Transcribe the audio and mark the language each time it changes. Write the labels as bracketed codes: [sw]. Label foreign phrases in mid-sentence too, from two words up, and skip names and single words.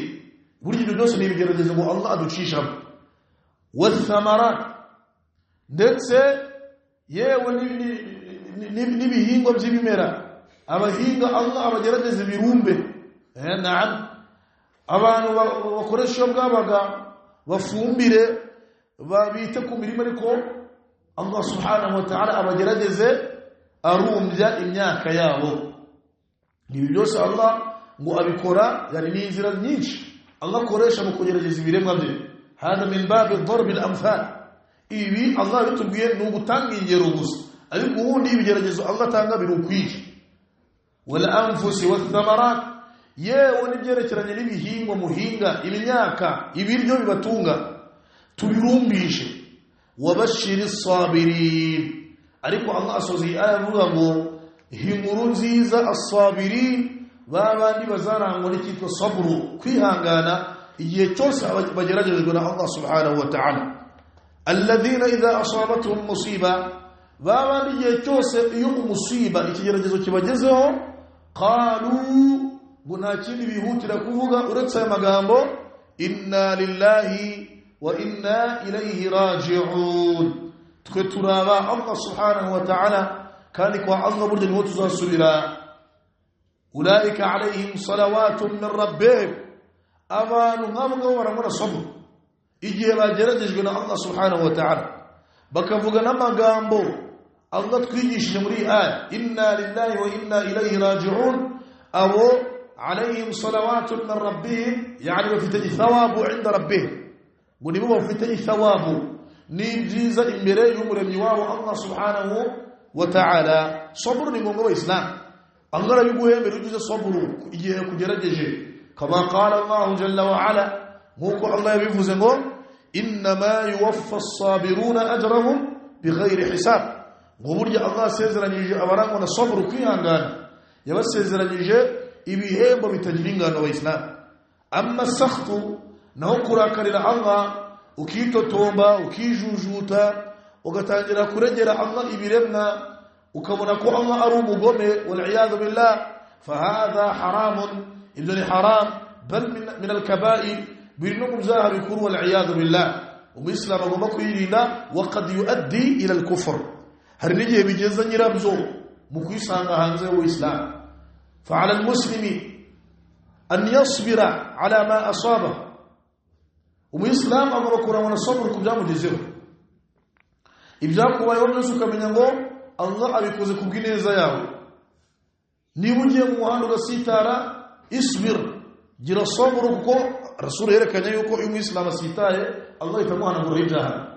[rw] Buri gihe byose ni ibigeragezo ngo Allah aducishamo. Wathamara, ndetse yewe n'ibihingwa by'ibimera, abahinga Allah abagerageza ibirumbe. Naam, abantu bakoresha bwabaga bafumbire babite ku mirimo, ariko Allah [ar] سبحانه وتعالى [rw] abagerageze arumbya imyaka yabo. Ibi byose Allah ngo abikora, yani ni inzira nyinshi Allah akoresha mu kugerageza ibiremwa bye. [ar] هذا من باب ضرب الأمثال. [rw] Ibi Allah bitubwiye ni ugutanga ingero gusa, ariko ubundi ibigeragezo Allah atanga birukwiye. [ar] والأنفس والثمرات, [rw] yewe n'ibyerekeranye n'ibihingwa muhinga, imyaka, ibiryo bibatunga, tubirumbishe. [ar] وبشر الصابرين, [rw] ariko Allah asozi aya avuga ngo inkuru nziza as-sabirin, babandi bazarangwa n'ikitwa sabru, kwihangana igihe cyose bageragejwe na Allah [ar] سبحانه وتعالى. الذين إذا أصابتهم مصيبة, [rw] babandi igihe cyose iyo umusiba, ikigeragezo kibagezeho, qalu, ngo nta kindi bihutira kuvuga uretse aya magambo, [ar] إنا لله وإنا إليه راجعون. [rw] Twe turaba Allah [ar] سبحانه وتعالى, [rw] kandi kwa Allah burya niho tuzasubira. [ar] أولئك عليهم صلوات من ربهم, [rw] abantu nk'abo barangwa sabr igihe bageragejwe na Allah [ar] سبحانه وتعالى, [rw] bakavuga n'amagambo Allah twigishije muri aya, [ar] إنا لله وإنا إليه راجعون. [rw] Abo [ar] عليهم صلوات من ربهم, [rw] yani bafite thawabu [ar] عند ربهم, [rw] ngo nibo bafite thawabu, ni byiza imbere y'umuremyi wabo Allah [ar] سبحانه وتعالى. [rw] Sabr ni ngombwa wa Islam. Allah arabiguhembera ugize sabru igihe kugerageje, [ar] كما قال الله جل وعلا, [rw] nkuko Allah yabivuze ngo [ar] إنما يوفى الصابرون أجرهم بغير حساب. [rw] Ngo burya Allah asezeranyije abarangwa na sabru, kwihangana, yabasezeranyije ibihembo bitagira ingano wa Islam. [ar] أما السخط, [rw] naho kurakarira Allah, ukitotomba, ukijujuta, ugatangira kuregera Allah ibiremwa, ukabona ko Allah ari umugome, [ar] والعياذ بالله فهذا حرام, [rw] ibyo ni haram, [ar] بل من الكبائر, [rw] birino mubzaha bikuru, [ar] والعياذ بالله. [rw] Umuyisilamu agomba kwirinda, [ar] وقد يؤدي إلى الكفر, [rw] hari n'igihe bigeza nyirabyo mu kwisanga hanze y'Islam. [ar] فعلى المسلم أن يصبر على ما أصاب, [rw] umuyisilamu agomba kurangwa na sabr ku byamugezeho. Ibyakubayeho byose ukamenya ngo Allah abikoze kubw'ineza yawe. Niba ugiye mu muhanda ugasitara, isbir, gira sabr, kuko Rasul yerekanye yuko iyo umuyisilamu asitaye Allah itamuhanagura ibyaha.